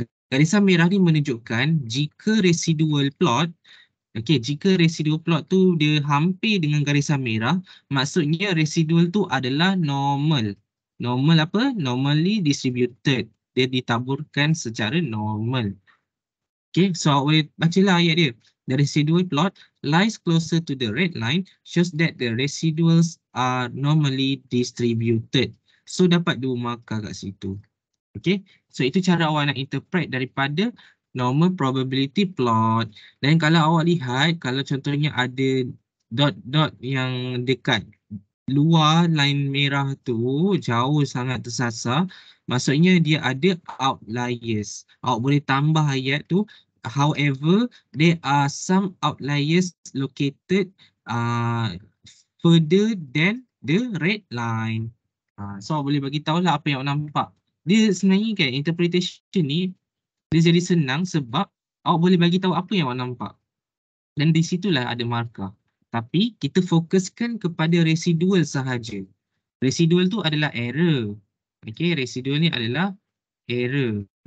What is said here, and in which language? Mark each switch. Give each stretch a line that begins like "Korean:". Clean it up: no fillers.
Malay: Garisan merah ni menunjukkan jika residual plot, jika residual plot tu dia hampir dengan garisan merah, maksudnya residual tu adalah normal. Normal apa?
English: Normally distributed.
Malay: Dia ditaburkan secara normal. Okay, so awak boleh bacalah ayat dia.
English: The residual plot lies closer to the red line shows that the residuals are normally distributed.
Malay: So dapat 2 markah kat situ. Okay, so itu cara awak nak interpret daripada normal probability plot. Dan kalau awak lihat, kalau contohnya ada dot-dot yang dekat luar line merah tu jauh sangat tersasar, maksudnya dia ada outliers. Awak boleh tambah ayat tu.
English: However, there are some outliers located further than the red line.
Malay: So awak boleh bagi tahulah apa yang awak nampak. Dia sebenarnya kan interpretation ni dia jadi senang sebab awak boleh bagi tahu apa yang awak nampak. Dan di situlah ada markah. Tapi kita fokuskan kepada residual sahaja. Residual tu adalah error. Okey, residual ni adalah error.